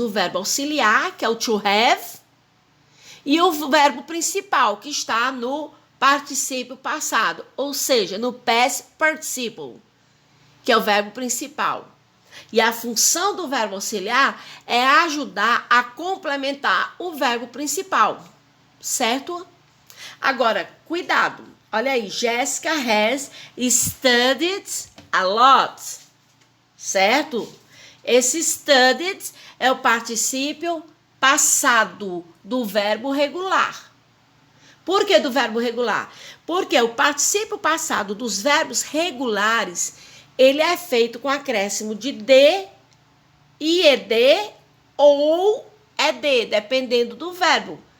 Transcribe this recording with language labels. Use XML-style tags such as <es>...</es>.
<pt>O verbo auxiliar, que é o to have, e o verbo principal, que está no particípio passado, ou seja, no past participle, que é o verbo principal. E a função do verbo auxiliar é ajudar a complementar o verbo principal, certo? Agora, cuidado. Olha aí,</pt> <en>Jessica has studied a lot,</en> <pt>certo? Esse studied é o particípio passado do verbo regular. Por que do verbo regular? Porque o particípio passado dos verbos regulares, ele é feito com acréscimo de D, IED ou ED, dependendo do verbo.</pt>